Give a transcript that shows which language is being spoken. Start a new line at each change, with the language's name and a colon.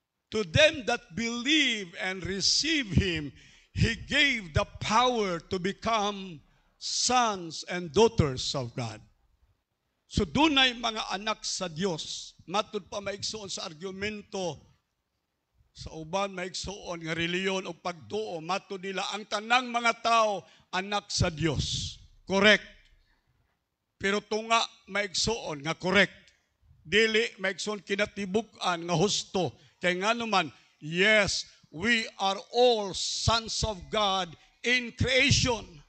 English: To them that believe and receive Him, He gave the power to become sons and daughters of God.
Cebuano: So dunay mga anak sa Dios. Matud pa maigsuon sa argumento sa uban maigsuon nga reliyon o pagtuo. Matud nila ang tanang mga tao anak sa Dios. Correct. Pero tunga maigsuon nga correct. Dili maigsuon kinatibuk-an nga husto. Kay nga naman,
English: yes, we are all sons of God in creation.